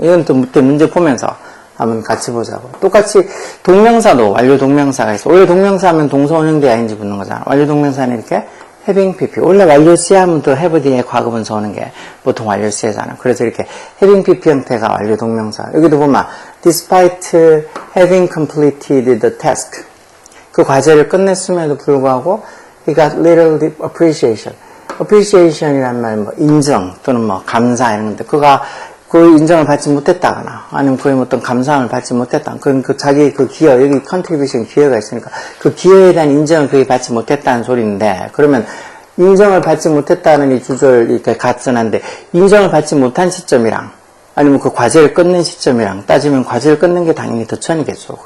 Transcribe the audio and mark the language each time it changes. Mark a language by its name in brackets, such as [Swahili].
[Korean] 이건 또 문제 보면서 한번 같이 보자고. 똑같이 동명사도 완료 동명사가 있어. 원래 동명사 하면 동사 원형대 아닌지 묻는 거잖아. 완료 동명사는 이렇게 having pp. 원래 완료 시제 하면 또 have 뒤에 과거 분사 오는 게 보통 완료 시제잖아. 그래서 이렇게 having pp 형태가 완료 동명사. 여기도 보면 [English] despite having completed the task. [Korean] 그 과제를 끝냈음에도 불구하고 [English] he got little appreciation. [Korean] appreciation이란 말, 뭐 인정 또는 뭐 감사 이런 건데 그가 그 인정을 받지 못했다거나 아니면 그의 어떤 감사함을 받지 못했다. 그건 그 자기 그 기여, 여기 contribution 기여가 있으니까 그 기여에 대한 인정을 그게 받지 못했다는 소리인데, 그러면 인정을 받지 못했다는 이 주절 이렇게 같은한데 인정을 받지 못한 시점이랑 아니면 그 과제를 끝낸 시점이랑 따지면 과제를 끝낸 게 당연히 더 전이겠죠.